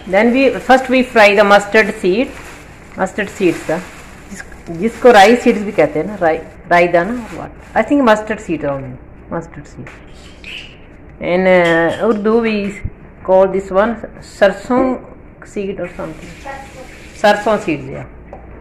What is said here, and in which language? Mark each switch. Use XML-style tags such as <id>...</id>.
<en>Then we fry the mustard seed. Mustard seeds.</en> <hi>जिसको rice seeds भी कहते हैं ना, राई दाना.</hi> <en>What? I think mustard seed only. Mustard seed. In Urdu we call this one sarson seed or something. Sarson seeds, yeah.</en>